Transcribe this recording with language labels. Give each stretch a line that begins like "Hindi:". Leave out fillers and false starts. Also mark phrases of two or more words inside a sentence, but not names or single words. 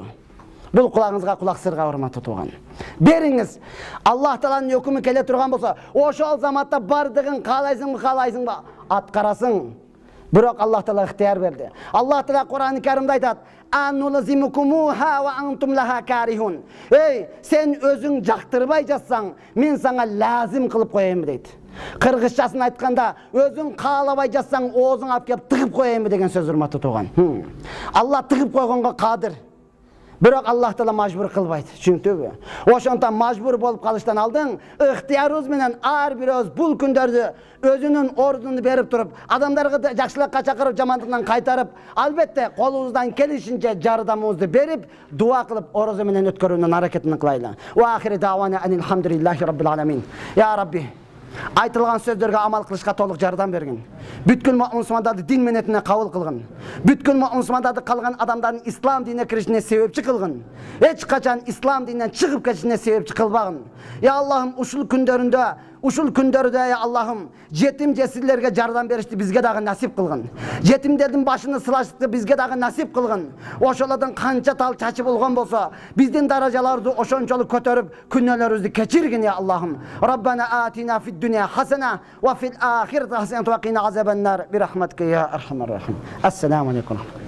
Kyrgyz: Бул кулагыңызга кулак сырга урматтуу тууган. Бериңиз. Аллах Тааланын өкүмү келе турган болсо, ошол заматта бардыгын каалайсыңбы, аткарасың. Бирок Аллах Таала ыктыяр берди. Аллах Таала Кур'ан-ы Каримде айтат:
Arabic: "أنلزمكموها وأنتم لها كارهون."
Kyrgyz: Эй, сен өзүң жактырбай жатсаң, мен сага лазим кылып коеюн дейт. Кыргызчасын айтканда, өзүң каалабай жатсаң, оозуң алып келип тыгып коеюн деген сөз урматтуу тууган. Алла тыгып койгонго кадыр. Бирок Аллах Таала мажбур кылбайт, түшүнүктүбү? Ошондон мажбур болуп калыштан алдың, ыктыярыбыз менен ар бирөөбүз бул күндөрдү өзүнүн ордуну берип туруп, адамдарга жакшылыкка чакырып, жамандыктан кайтарып, албетте колубуздан келишинче жардамыбызды берип, дуа кылып, орозо менен өткөрүүнүн аракетин кылайлы.
Arabic: وآخر دعوانا الحمد لله رب العالمين. يا رب,
Kyrgyz: айтылган сөздөргө амал кылышка толук жардам бергин. Бүткүл мусулмандарды дин менетине кабыл кылгын. Бүткүл мусулмандарды калган адамдардын ислам динине киришине себепчи кылгын. Эч качан ислам дининен чыгып кетишине себепчи кылбагын. Я Аллахым, ушул күндөрдө я Аллахым, жетим жесирлерге жардам беришти бизге дагы насип кылгын. Жетимдердин башыны сылаштыкты бизге дагы насип кылгын. Ошолордун канча тал чачы болгон болсо, биздин даражаларды ошончолук көтөрүп, күнөөлөрүбүздү кечиргин я Аллахым.
Arabic: ربنا آتنا في الدنيا حسنة وفي الآخرة حسنة وقنا عذاب النار برحمتك يا أرحم الراحمين. السلام عليكم.